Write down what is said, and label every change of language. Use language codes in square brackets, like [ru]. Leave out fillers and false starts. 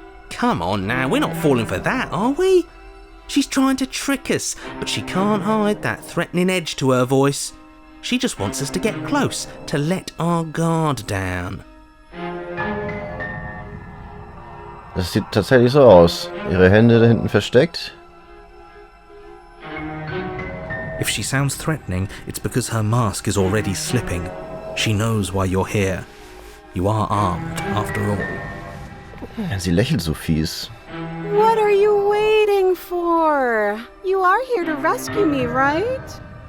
[en] Come on now, we're not falling for that, are we? She's trying to trick us, but she can't hide that threatening edge to her voice. She just wants us to get close, to let our guard down. [de] Das sieht tatsächlich so aus. Ihre Hände da hinten versteckt. [en] If she sounds threatening, it's because her mask is already slipping. She knows why you're here. You are armed, after all. [de] Sie lächelt so fies. [en] What are you waiting for? You are here to rescue me, right?